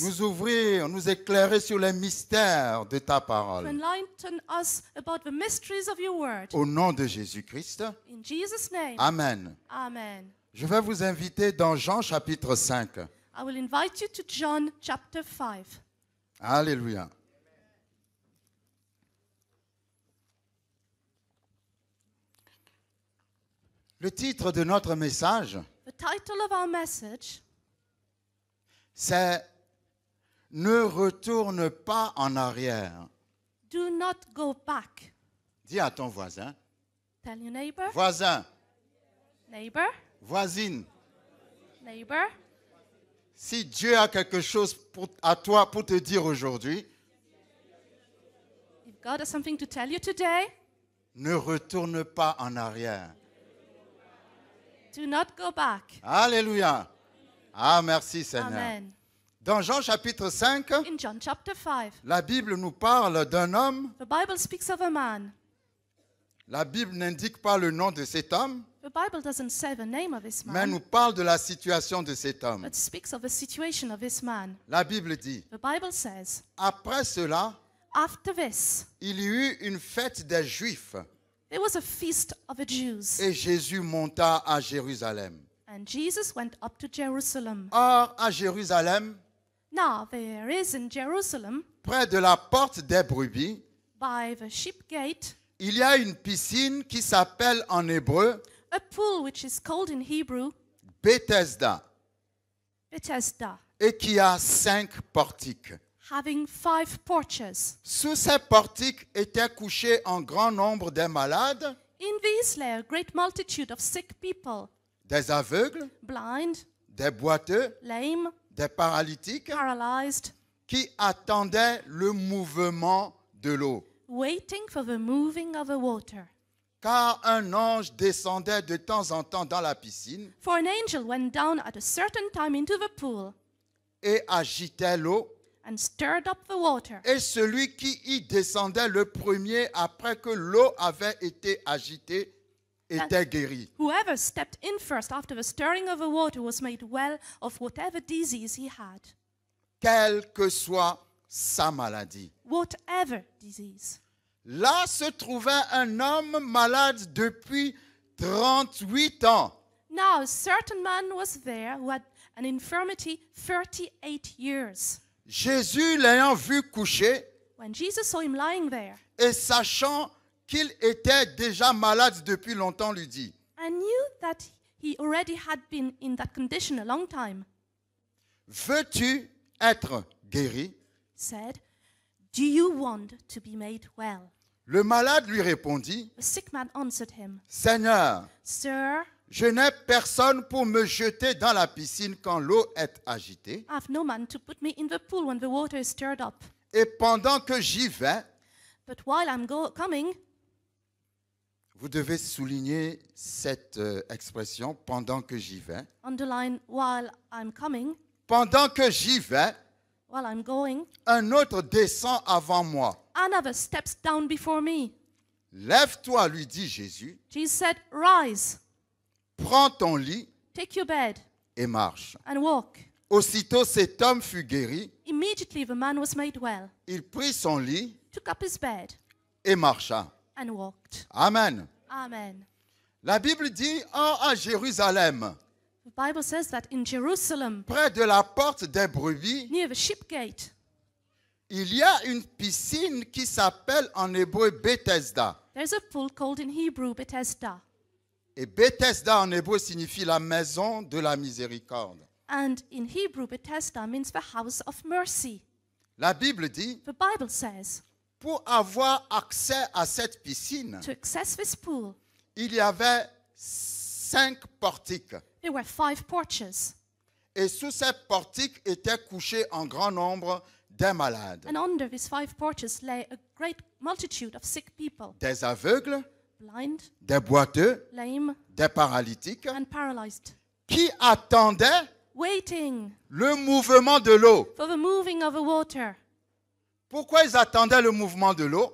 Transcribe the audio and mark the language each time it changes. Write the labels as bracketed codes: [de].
[fr] nous ouvrir, nous éclairer sur les mystères de ta [en] to [fr] parole. [en] enlighten us about the mysteries of your word. [fr] Au nom de Jésus-Christ. [en] In Jesus' name, [fr] Amen. [en] amen. [fr] Je vais vous inviter dans Jean chapitre 5. [en] I will invite you to John chapter 5. [fr] Alléluia. Le titre de notre message, [en] The title of our message [fr] c'est « Ne retourne pas en arrière [en] Do not go back. ». [fr] Dis à ton voisin, [en] Tell your neighbor, [fr] voisin, [en] neighbor, [fr] voisine, [en] neighbor. [fr] si Dieu a quelque chose à toi pour te dire aujourd'hui, [en] If God has something to tell you today, [fr] ne retourne pas en arrière. [en] do not go back. [fr] Alléluia. Ah, merci Seigneur. Amen. Dans Jean chapitre 5, [en] In John chapter 5, [fr] la Bible nous parle d'un homme. [en] the Bible speaks of a man. [fr] La Bible n'indique pas le nom de cet homme, [en] The Bible doesn't say the name of this [fr] mais [en] man, [fr] nous parle de la situation de cet homme. [en] but speaks of the situation of this man. [fr] La Bible dit, [en] The Bible says, [fr] après cela, [en] after this, [fr] il y eut une fête des Juifs [en] there was a feast of the Jews, [fr] et Jésus monta à Jérusalem. [en] and Jesus went up to Jerusalem. [fr] Or, à Jérusalem, [en] Now there is in Jerusalem, [fr] près de la porte des brebis, [en] by the sheep gate, [fr] il y a une piscine qui s'appelle en hébreu [en] a pool which is called in Hebrew [fr] Bethesda [en] Bethesda, [fr] et qui a 5 portiques. [en] having 5 porches. [fr] Sous ces portiques étaient couchés un grand nombre de malades, [en] In these lay a great multitude of sick people, [fr] des aveugles, [en] blind, [fr] des boiteux, [en] lame, [fr] des paralytiques, [en] paralyzed, [fr] qui attendaient le mouvement de l'eau. [en] waiting for the moving of the water. [fr] Car un ange descendait de temps en temps dans la piscine [en] For an angel went down at a certain time into the pool [fr] et agitait l'eau, [en] and stirred up the water. [fr] et celui qui y descendait le premier après que l'eau avait été agitée était guéri. [en] Whoever stepped in first after the stirring of the water was made well of whatever disease he had. [fr] Quelle que soit sa maladie. [en] Whatever disease. [fr] Là se trouvait un homme malade depuis 38 ans. [en] Now a certain man was there who had an infirmity 38 years. [fr] Jésus l'ayant vu coucher [en] When Jesus saw him lying there [fr] et sachant qu'il était déjà malade depuis longtemps, lui dit, [en] and knew that he already had been in that condition a long time, [fr] veux-tu être guéri? [en] said, "Do you want to be made well?" [fr] Le malade lui répondit, [en] The sick man answered him, [fr] Seigneur, [en] "Sir, [fr] je n'ai personne pour me jeter dans la piscine quand l'eau est agitée. [en] I have no man to put me in the pool when the water is stirred up. [fr] Et pendant que j'y vais, [en] But while I'm coming, [fr] Vous devez souligner cette expression pendant que j'y vais. [en] Underline while I'm coming, [fr] Pendant que j'y vais, [en] while I'm going. [fr] un autre descend avant moi. [en] Another steps down before me. [fr] Lève-toi, lui dit Jésus, [en] Jesus said, rise, [fr] prends ton lit [en] take your bed [fr] et marche. [en] and walk. [fr] Aussitôt cet homme fut guéri, [en] Immediately the man was made well, [fr] il prit son lit [en] took up his bed [fr] et marcha. [en] and walked. [fr] Amen. [en] Amen. [fr] La Bible dit, à Jérusalem, [en] The Bible says that in Jerusalem, [fr] près de la porte des brebis, [en] near the sheep gate, [fr] il y a une piscine qui s'appelle en hébreu Bethesda. [en] there's a pool called in Hebrew Bethesda. [fr] Et Bethesda en hébreu signifie la maison de la miséricorde. [en] And in Hebrew, Bethesda means the house of mercy. [fr] La Bible dit, [en] The Bible says, [fr] pour avoir accès à cette piscine, [en] to access this pool, [fr] il y avait 5 portiques. [en] there were 5 porches. [fr] Et sous ces portiques étaient couchés en grand nombre des malades, [en] And under these 5 porches lay a great multitude of sick people, [fr] des aveugles, [en] blind, [fr] des boiteux, [en] lame, [fr] des paralytiques, [en] and paralyzed, [fr] qui attendaient [en] waiting [fr] le mouvement de l'eau. [en] for the moving of the water. [fr] Pourquoi ils attendaient le mouvement de l'eau?